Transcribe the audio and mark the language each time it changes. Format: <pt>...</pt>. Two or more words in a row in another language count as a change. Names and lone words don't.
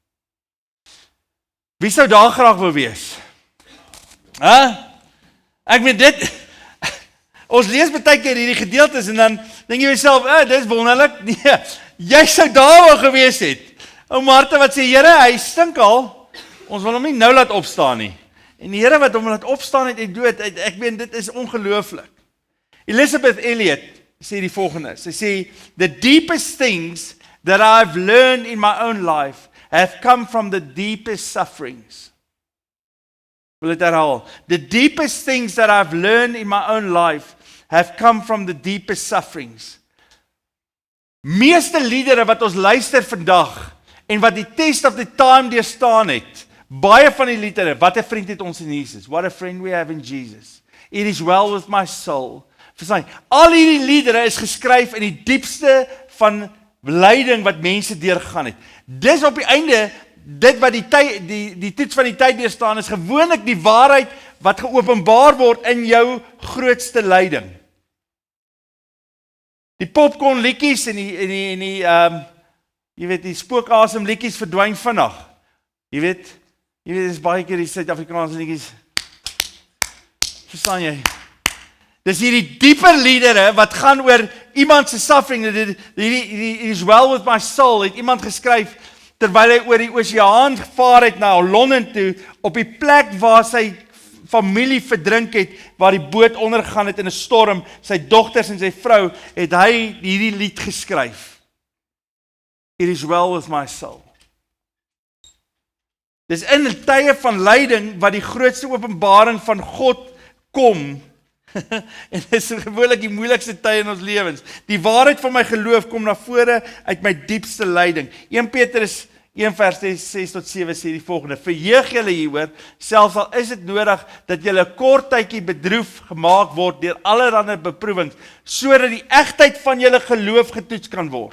<af>Wie sou daar graag wil wees? Ek weet dit, ons lees baie keer hierdie gedeeltes en dan dink jy jouself, dis wonderlik. Nee, jy sou daar wou gewees het. Ou Martha wat sê, Here, hy stink al, ons wil hom nie nou laat opstaan nie. En die Here wat hom laat opstaan het uit dood, ek weet dit is ongelooflik. Elisabeth Elliot sê die volgende, sy sê,</af> <en>the deepest things that I've learned in my own life have come from the deepest sufferings.</en> <af>Wil dit herhaal?</af> <en>The deepest things that I've learned in my own life have come from the deepest sufferings.</en> <af>Meeste liedere wat ons luister vandag en wat die</af> <en>test of the time</en> <af>deurstaan het, baie van die liedere, wat 'n vriend het ons in Jesus.</af> <en>What a friend we have in Jesus. It is well with my soul.</en> <af>Verstaan, al hierdie liedere is geskryf in die diepste van lyding wat mense deurgegaan het. Dis op die einde, dit wat die toets van die tyd deurstaan is gewoonlik die waarheid wat geopenbaar word in jou grootste lyding. Die popcorn liedjies en die jy weet die spookasem liedjies verdwyn vinnig. Jy weet dis baie keer die Suid-Afrikaanse liedjies. Verstaan jy? Dis hierdie dieper liedere wat gaan oor iemand se suffering.</af> <en>It is well with my soul,</en> <af>het iemand geskryf terwyl hy oor die oseaan gevaar het na Londen toe, op die plek waar sy familie verdrink het, waar die boot ondergegaan het in 'n storm, sy dogters en sy vrou, het hy hierdie lied geskryf.</af> <en>It is well with my soul.</en> <af>Dis in die tye van lyding wat die grootste openbaring van God kom. En dit is gewoonlik die moeilikste tye in ons lewens. Die waarheid van my geloof kom na vore uit my diepste lyding. 1 Petrus 1 vers 6-7 sê die volgende: verheug julle hieroor, selfs al is dit nodig dat julle 'n kort tydjie bedroef gemaak word deur allerlei beproewings, sodat die egtheid van julle geloof getoets kan word.</af>